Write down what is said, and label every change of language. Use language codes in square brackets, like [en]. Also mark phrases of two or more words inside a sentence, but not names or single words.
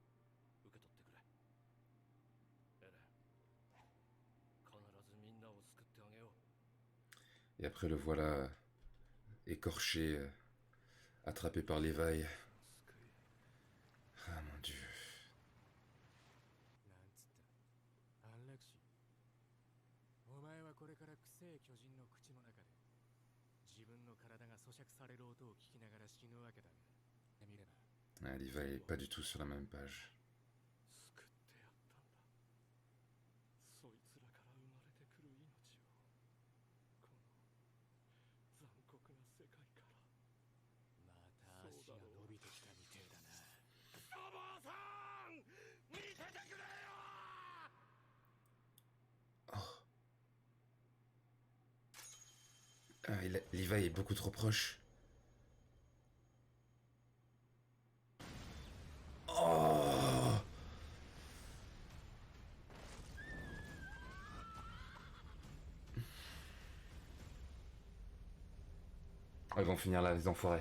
[fr] Et après le voilà écorché, attrapé par Levi. Ah mon dieu. [ja] なんつった安楽死お前はこれから臭い巨人の口の中で自分の体が咀嚼される音を聞きながら死ぬわけだが見れば [fr] Ah, Levi est pas du tout sur la même page. [ja] 救ってやったんだ。そいつらから生まれてくる命をこの残酷な世界から。また足が伸びてきたみてえだな。お坊さん見ててくれよ。 [fr] Levi est beaucoup trop proche. Oh! Oh, ils vont finir là, les enfoirés.